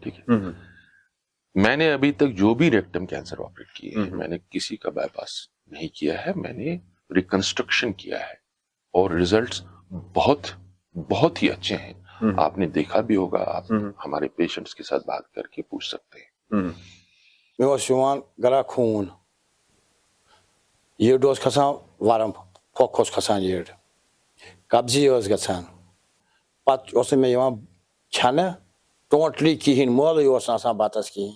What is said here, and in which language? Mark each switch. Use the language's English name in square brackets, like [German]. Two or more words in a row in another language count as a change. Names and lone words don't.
[Urdu] ٹھیک ہے, میں نے ابھی تک جو بھی [English] rectum cancer [Urdu] آپریٹ کیے ہیں, میں نے کسی کا بائی پاس نہیں کیا ہے. میں نے ریکنسٹرکشن کیا ہے اور ریزلٹس بہت بہت ہی اچھے ہیں. آپ نے دیکھا بھی ہوگا, آپ ہمارے پیشنٹس کے ساتھ بات کر کے پوچھ سکتے ہیں. [Kashmiri] مے اوس یوان گلا خوٗن, یٔڈ اوس کھسان ورم, پھۄکھ اوس کھسان یٔڈ, قبضی ٲس گژھان. پتہٕ اوس نہٕ مےٚ یِوان کھٮ۪نہٕ ٹوٹلی کِہیٖنۍ, مٲلٕے اوس نہٕ آسان بتس کِہیٖنۍ.